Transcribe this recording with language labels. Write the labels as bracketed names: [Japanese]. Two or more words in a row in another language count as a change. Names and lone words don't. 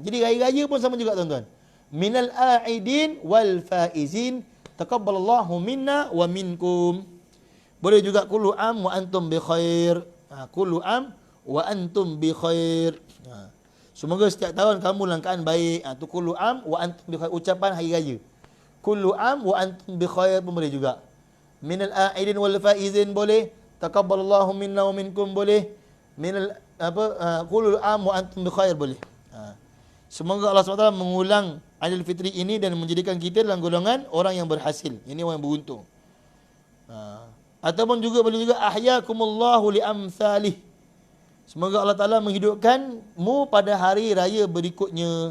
[Malay] Jadi raya-raya pun sama juga tuan-tuan. [Arabic] من العائدين والفائزين تقبل الله منا ومنكم. [Malay] Boleh juga [Arabic] كل عام وأنتم بخير. كل عام وأنتم بخير. [Malay] Semoga setiap tahun kamu dalam keadaan baik. Tu [Arabic] كل عام وأنتم بخير, [Malay] ucapan hari raya. [Arabic] كل عام وأنتم بخير [Malay] pun boleh juga. [Arabic] من العائدين والفائزين boleh. تقبل الله منا ومنكم boleh. من كل عام وأنتم بخير boleh. [Malay] Semoga Allah SWT mengulang Aidil Fitri ini dan menjadikan kita dalam golongan orang yang berhasil. Ini orang yang beruntung. Ataupun juga boleh juga [Arabic] أحياكم الله لأمثاله. [Malay] Semoga Allah Ta'ala menghidupkanmu pada hari raya berikutnya.